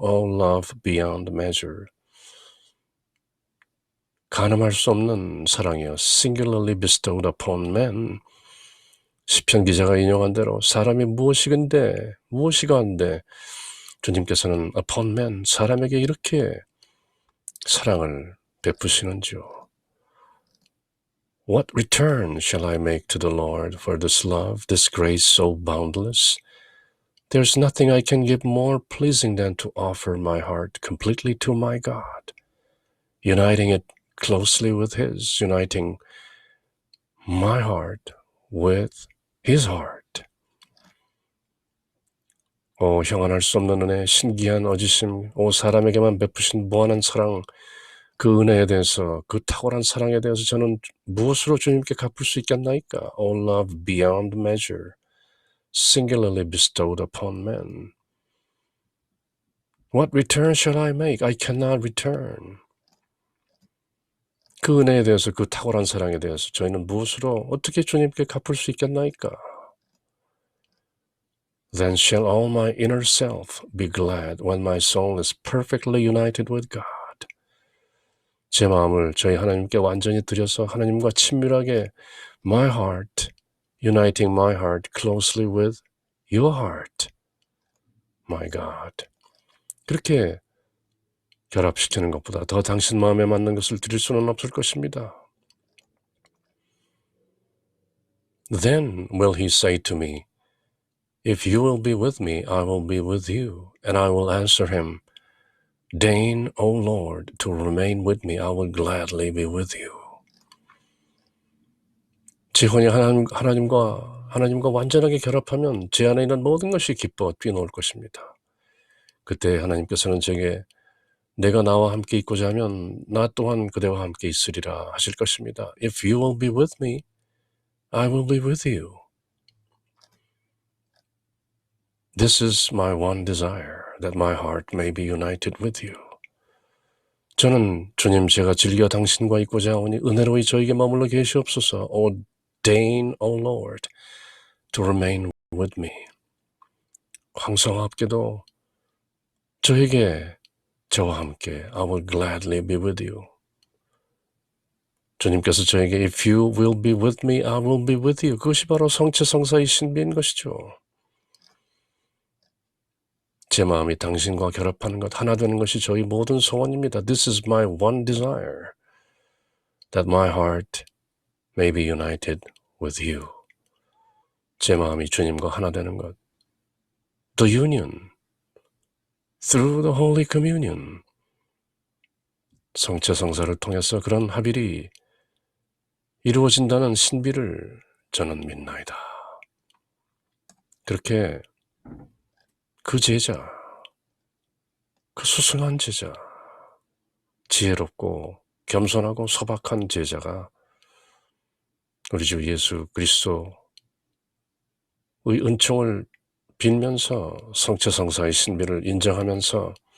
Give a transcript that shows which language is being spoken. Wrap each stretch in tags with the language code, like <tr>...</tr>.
<en>all love beyond measure,</en> <ko>가늠할 수 없는 사랑이요.</ko> <en>singularly bestowed upon men,</en> <ko>시편 기자가 인용한 대로 사람이 무엇이건데 무엇이가 한데 주님께서는</ko> <en>upon men,</en> <ko>사람에게 이렇게 사랑을 베푸시는지요.</ko> <en>What return shall I make to the Lord for this love, this grace so boundless? There's nothing I can give more pleasing than to offer my heart completely to my God, uniting it closely with His, uniting my heart with His heart.</en> <ko>오, 형언할 수 없는 은혜, 신기한 어지심, 오, 사람에게만 베푸신 무한한 사랑, 그 은혜에 대해서, 그 탁월한 사랑에 대해서 저는 무엇으로 주님께 갚을 수 있겠나이까?</ko> <en>All love beyond measure, singularly bestowed upon men. What return shall I make? I cannot return.</en> <ko>그 은혜에 대해서, 그 탁월한 사랑에 대해서 저희는 무엇으로 어떻게 주님께 갚을 수 있겠나이까?</ko> <en>Then shall all my inner self be glad when my soul is perfectly united with God.</en> <ko>제 마음을 저희 하나님께 완전히 드려서 하나님과 친밀하게</ko> <en>my heart, uniting my heart closely with your heart, my God.</en> <ko>그렇게 결합시키는 것보다 더 당신 마음에 맞는 것을 드릴 수는 없을 것입니다.</ko> <en>Then will he say to me, If you will be with me, I will be with you. And I will answer him, Deign, O Lord, to remain with me. I will gladly be with you.</en> <ko>제 혼이 하나님과 완전하게 결합하면 제 안에 있는 모든 것이 기뻐 뛰어놀 것입니다. 그때 하나님께서는 제게 내가 나와 함께 있고자 하면 나 또한 그대와 함께 있으리라 하실 것입니다.</ko> <en>If you will be with me, I will be with you. This is my one desire, that my heart may be united with you.</en> <ko>저는 주님 제가 즐겨 당신과 있고자 하오니 은혜로이 저에게 머물러 계시옵소서. O</ko> <en>Deign, O Lord, to remain with me.</en> <ko>황성하옵게도 저에게 저와 함께</ko> <en>I will gladly be with you.</en> <ko>주님께서 저에게</ko> <en>If you will be with me, I will be with you.</en> <ko>그것이 바로 성체성사의 신비인 것이죠. 제 마음이 당신과 결합하는 것, 하나 되는 것이 저희 모든 소원입니다.</ko> <en>This is my one desire, that my heart may be united with you.</en> <ko>제 마음이 주님과 하나 되는 것.</ko> <en>The union, through the Holy Communion.</en> <ko>성체성사를 통해서 그런 합일이 이루어진다는 신비를 저는 믿나이다. 그렇게 그 제자, 그 수승한 제자, 지혜롭고 겸손하고 소박한 제자가 우리 주 예수 그리스도의 은총을 빌면서 성체성사의 신비를 인정하면서</ko>